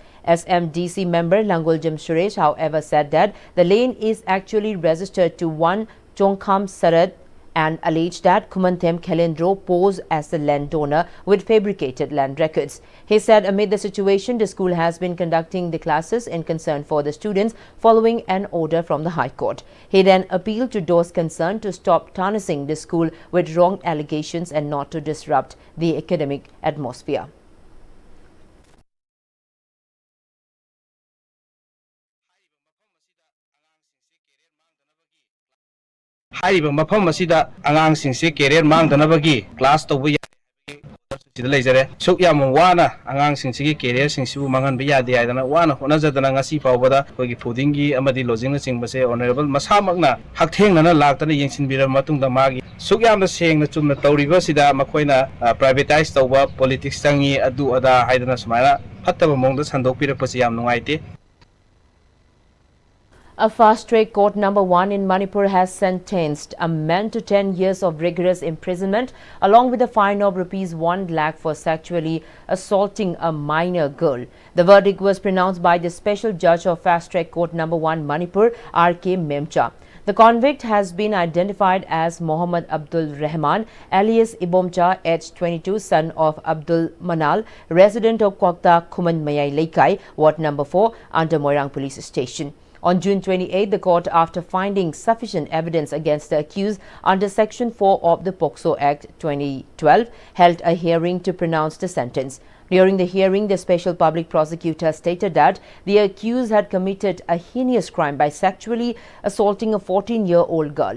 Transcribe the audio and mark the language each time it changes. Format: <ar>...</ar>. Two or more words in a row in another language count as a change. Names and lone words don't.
<en>SMDC member Languljam Suresh, however, said that the lane is actually registered to one Chongkham Sarad and alleged that Kumanthem Khelendro posed as the land donor with fabricated land records. He said amid the situation, the school has been conducting the classes in concern for the students following an order from the High Court. He then appealed to those concerned to stop tarnishing the school with wrong allegations and not to disrupt the academic atmosphere.</en> <mni>Hariba mafam asida angang singse career mangdanabagi class tawbu sida leijare suk yam wana angang singse career singsibu mangan biya de aidana wana honajadana ngasi fawbada kogi fooding gi amadi lodging na singbase honorable masamakna hakthengna laktana yengsinbira matungda magi suk yam da sengna chumna tawriba sida makoina privatize tawba politics tangi adu ada haidana sumaina phattaba mongda sandokpirakpasi yam nungaite.</mni> <en>A fast-track court number 1 in Manipur has sentenced a man to 10 years of rigorous imprisonment along with a fine of rupees 1 lakh for sexually assaulting a minor girl. The verdict was pronounced by the special judge of fast-track court number 1 Manipur, R.K. Memcha. The convict has been identified as Mohammad Abdul Rahman, alias Ibomcha, aged 22, son of Abdul Manal, resident of Kwakta Kuman Mayai Laikai, Ward number 4, under Moirang Police Station. On June 28, the court, after finding sufficient evidence against the accused under Section 4 of the POCSO Act 2012, held a hearing to pronounce the sentence. During the hearing, the special public prosecutor stated that the accused had committed a heinous crime by sexually assaulting a 14-year-old girl.</en>